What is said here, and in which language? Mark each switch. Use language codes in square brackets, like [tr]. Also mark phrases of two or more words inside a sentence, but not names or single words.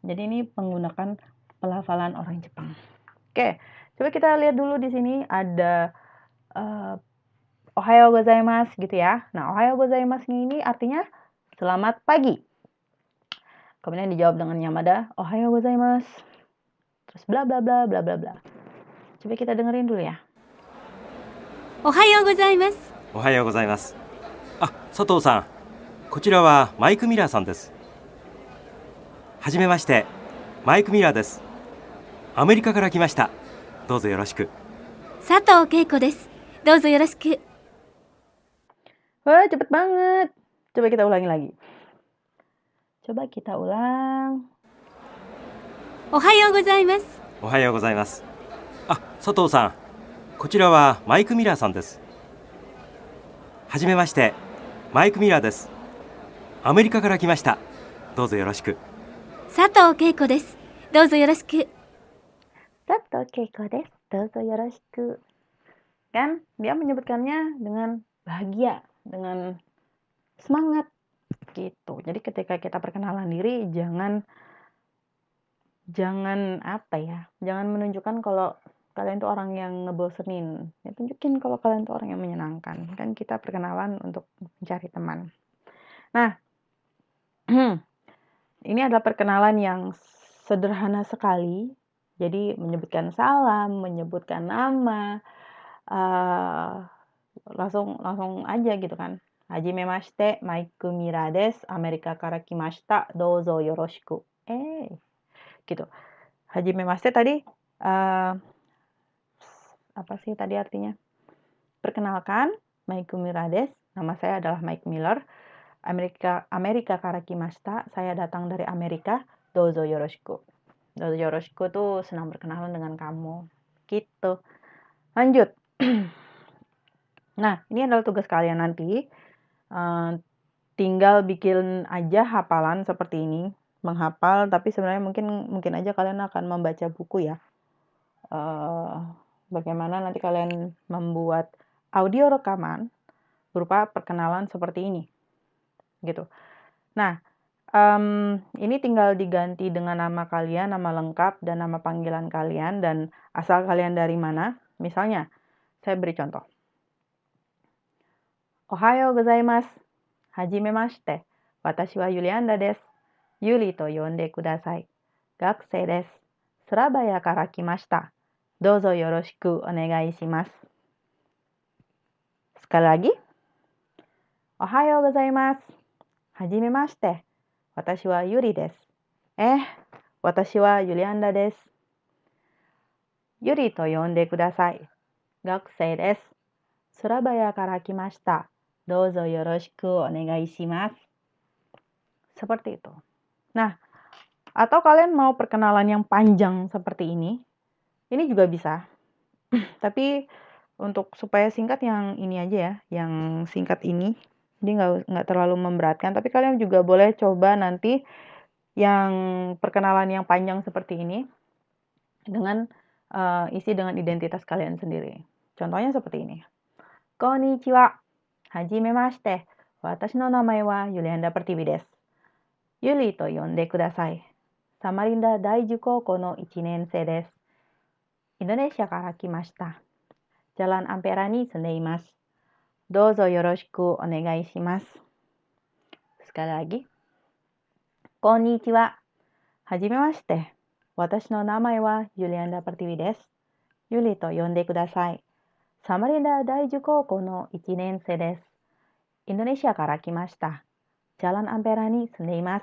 [id] Jadi ini menggunakan pelafalan orang Jepang. Oke, coba kita lihat dulu di sini ada [ja] おはようございます [id] gitu ya. Nah, [ja] おはようございます [id] ini artinya selamat pagi. Kemudian dijawab dengan Yamada, [ja] おはようございます. [id] Terus bla bla bla bla bla bla. Coba kita dengerin dulu ya. [ja] おはようございます。おはようございます。あ、佐藤さん、こちらはマイク・ミラーさんです。はじめまして、マイク・ミラーです。アメリカから来ました。どうぞよろしく。佐藤恵子です。どうぞよろしく。 [id] Wah, cepet banget. Coba kita ulangi lagi. Coba kita ulang. [ja] おはようございます。おはようございます。あ、佐藤さん、こちらはマイク・ミラーさんです。はじめまして、マイク・ミラーです。アメリカから来ました。どうぞよろしく。佐藤恵子です。どうぞよろしく。佐藤恵子です。どうぞよろしく. [id] Kan dia menyebutkannya dengan bahagia, dengan semangat gitu. Jadi ketika kita perkenalan diri jangan apa ya? Jangan menunjukkan kalau kalian tuh orang yang ngebosenin. Ya, tunjukin kalau kalian tuh orang yang menyenangkan. Kan kita perkenalan untuk mencari teman. Nah, ini adalah perkenalan yang sederhana sekali. Jadi menyebutkan salam, menyebutkan nama, langsung aja gitu kan. [ja] はじめまして、マイク・ミラーです、アメリカから来ました、どうぞよろしく. [id] Gitu. Hajimemashite tadi apa sih tadi artinya? Perkenalkan, [ja] マイク・ミラーです, [id] nama saya adalah Mike Miller. [ja] アメリカから来ました, [id] saya datang dari Amerika, [ja] どうぞよろしく. どうぞよろしく [id] tuh senang berkenalan dengan kamu. Gitu. Lanjut. Nah, ini adalah tugas kalian nanti. Tinggal bikin aja hafalan seperti ini. Menghafal, tapi sebenarnya mungkin aja kalian akan membaca buku ya. Bagaimana nanti kalian membuat audio rekaman berupa perkenalan seperti ini. Gitu. Nah, ini tinggal diganti dengan nama kalian, nama lengkap, dan nama panggilan kalian, dan asal kalian dari mana. Misalnya, saya beri contoh. [ja] おはようございます。はじめまして. 私はユリアンダです。ユリと呼んでください. 学生です。スラバヤから来ました. どうぞよろしくお願いします. [id] Sekali lagi. [ja] おはようございます。はじめまして. 私はユリです。私はユリアンダです. ユリと呼んでください。学生です. スラバヤから来ました。どうぞよろしくお願いします. [id] Seperti itu. Nah, atau kalian mau perkenalan yang panjang seperti ini juga bisa. Tapi untuk supaya singkat yang ini aja ya, yang singkat ini. Jadi nggak terlalu memberatkan. Tapi kalian juga boleh coba nanti yang perkenalan yang panjang seperti ini dengan isi dengan identitas kalian sendiri. Contohnya seperti ini. [ja] こんにちは。はじめまして. 私の名前はユリアンダ・プルティウィです。ユリと呼んでください. サマリンダ大樹高校の 1年生です。インドネシアから来ました。Jalan Amperaに住んでいます。どうぞよろしくお願いします。 [id] Sekali lagi. [ja] こんにちは。はじめまして。私の名前はユリアンダ・パティビです。ユリと呼んでください。サマリンダ大樹高校の1年生です。インドネシアから来ました。Jalan Amperaに住んでいます。